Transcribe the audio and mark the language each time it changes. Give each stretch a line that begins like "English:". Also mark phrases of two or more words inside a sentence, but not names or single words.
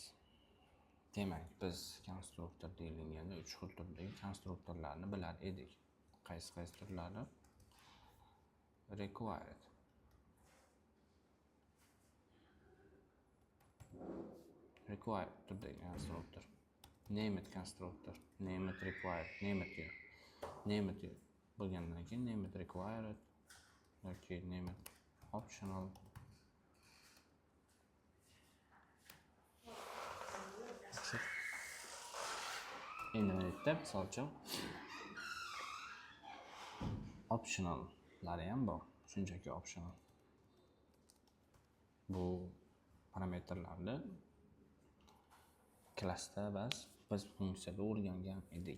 Uzbek: Demak, biz konstruktor deyilganda 3 xil turdagi konstruktorlarni bilar edik. Qaysi turlari? Required, turdagi konstruktor. Named konstruktor,
English: named required,
Uzbek: named bo'lgandan keyin
English: named required
Uzbek: yoki
English: named optional.
Uzbek: Endi mana yerda misol uchun optionallari ham bor. Shunchaki optional. Bu parametrlarni klassda biz funksiyada o'rgangan edik.